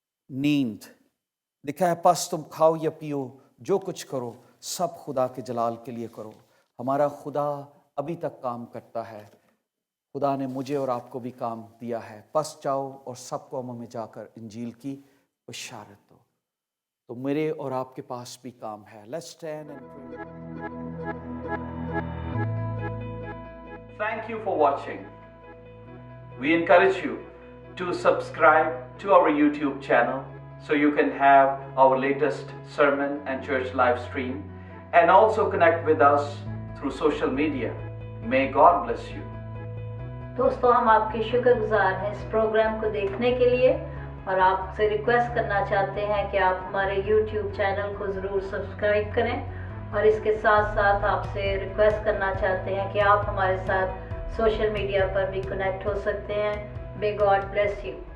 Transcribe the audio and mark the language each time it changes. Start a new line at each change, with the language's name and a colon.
Urdu: نیند، لکھا ہے پس تم کھاؤ یا پیو، جو کچھ کرو سب خدا کے جلال کے لیے کرو۔ ہمارا خدا ابھی تک کام کرتا ہے۔ خدا نے مجھے اور آپ کو بھی کام دیا ہے، پس جاؤ اور سب قوموں میں جا کر انجیل کی بشارت دو۔ تو میرے اور آپ کے پاس بھی کام ہے۔
English: Let's stand and pray. Thank you for watching. We encourage you to subscribe to our YouTube channel so you can have our latest sermon and church live stream, and also connect with us through social media. May God bless you.
Urdu: دوستو، ہم آپ کے شکر گزار ہیں اس programme کو دیکھنے کے لیے، اور آپ سے ریکویسٹ کرنا چاہتے ہیں کہ آپ ہمارے یوٹیوب چینل کو ضرور سبسکرائب کریں، اور اس کے ساتھ ساتھ آپ سے ریکویسٹ کرنا چاہتے ہیں کہ آپ ہمارے ساتھ سوشل میڈیا پر بھی کنیکٹ ہو سکتے ہیں۔
English: May God bless you.